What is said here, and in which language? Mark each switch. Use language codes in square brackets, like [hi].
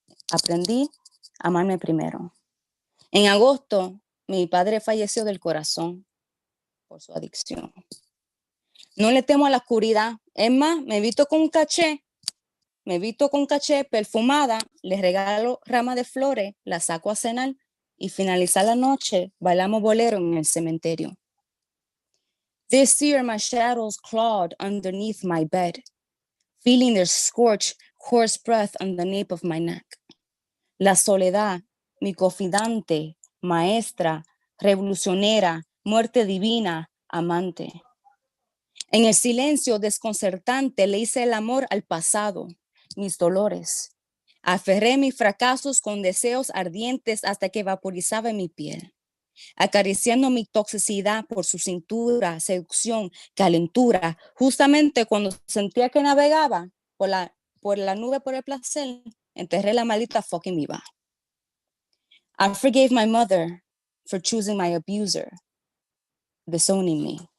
[es] Aprendí a amarme primero. En agosto, mi padre falleció del corazón por su adicción. No le temo a la oscuridad. Es más, me visto con un caché. Me visto con caché perfumada. Le regalo ramas de flores. La saco a cenar. Y finalizar la noche, bailamos bolero en el cementerio. [en] This year, my shadows clawed underneath my bed, feeling their scorched, coarse breath on the nape of my neck. [es] La soledad, mi confidante, maestra, revolucionera, muerte divina, amante. En el silencio desconcertante le hice el amor al pasado, mis dolores. Aferré mis fracasos con deseos ardientes hasta que vaporizaba mi piel, acariciando mi toxicidad por su cintura, seducción, calentura. Justamente cuando sentía que navegaba por la nube por el placer, enterré la maldita fucking viva. [en] I forgave my mother for choosing my abuser, disowning me.